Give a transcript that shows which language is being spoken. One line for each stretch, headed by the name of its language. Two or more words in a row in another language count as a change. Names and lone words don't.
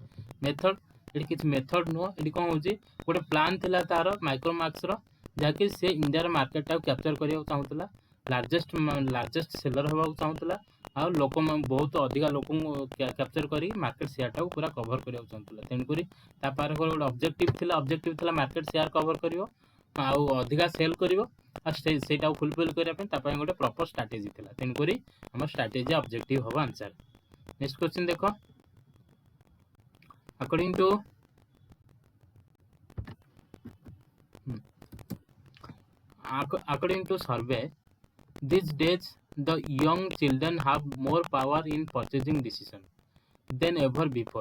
Odia: ମେଥଡ଼, ଏଠି କିଛି ମେଥଡ଼ ନୁହଁ, ଏଠି କ'ଣ ହେଉଛି ଗୋଟେ ପ୍ଲାନ୍ ଥିଲା ତାର ମାଇକ୍ରୋମାକ୍ସର, ଯାହାକି ସେ ଇଣ୍ଡିଆର ମାର୍କେଟଟାକୁ କ୍ୟାପଚର କରିବାକୁ ଚାହୁଁଥିଲା,
English: largest seller
Odia: ହେବାକୁ ଚାହୁଁଥିଲା, ଆଉ ବହୁତ ଅଧିକା ଲୋକଙ୍କୁ କ୍ୟାପଚର କରି ମାର୍କେଟ ସେୟାରଟାକୁ ପୁରା କଭର କରିବାକୁ ଚାହୁଁଥିଲା। ତେଣୁକରି ତା ପାଖରେ ଗୋଟେ ଅବଜେକ୍ଟିଭ ଥିଲା
English: market share
Odia: କଭର କରିବ ଆଉ ଅଧିକା ସେଲ୍ କରିବ, ଆଉ ସେଇଟାକୁ ଫୁଲଫିଲ୍ କରିବା ପାଇଁ ତା ପାଇଁ ଗୋଟେ
English: proper strategy
Odia: ଥିଲା। ତେଣୁକରି ଆମର
English: strategy objective
Odia: ହେବ ଆନ୍ସର।
English: next question
Odia: ଦେଖ,
English: according to survey, these days the young children have more power in purchasing decision than ever before.